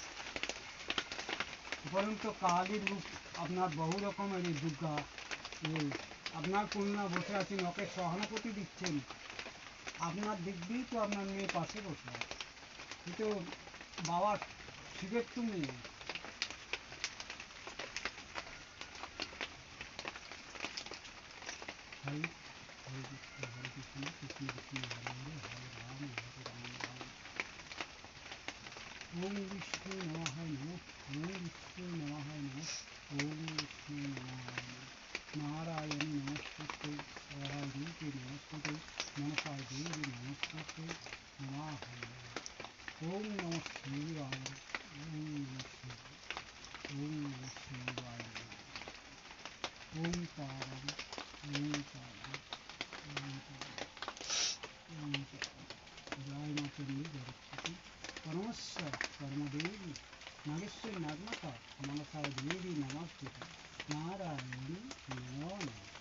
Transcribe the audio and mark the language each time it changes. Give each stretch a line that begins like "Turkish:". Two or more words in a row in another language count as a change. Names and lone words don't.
Bangla: উপরন্ত কালীর রূপ আপনার বহু রকমের এই দুর্গা আপনার কন্যা বসে আছেন ওকে সহানুভূতি দিচ্ছেন আপনার দিক দিয়েই তো আপনার মেয়ে পাশে বসে আছে কিন্তু বাবা শিবের তো মেয়ে
Sanskrit: হরে হরে কৃষ্ণ কৃষ্ণ কৃষ্ণ হরে হরে হরে রাম হরে রাম রাম ওম বিষ্ণু নমঃ নমঃ ওম বিষ্ণু নমঃ নমঃ ওম বিষ্ণু নমঃ নমঃ নারায়ণ নমস্তে সরস্বতী নমস্তে মনসায় দেবী নমস্তে নমঃ ওম নমঃ শিবায় ওম নমঃ শিবায় ওম নমঃ শিবায় ওম তারম ওম তারম ওম তারম ওম তারম জয় মা চণ্ডী জগৎপতি পরমেশ্বর কর্মদেবী নাগেশ্বরী নাগমাতা মনসায় দেবী নমস্তে নারায়ণী নমো নমঃ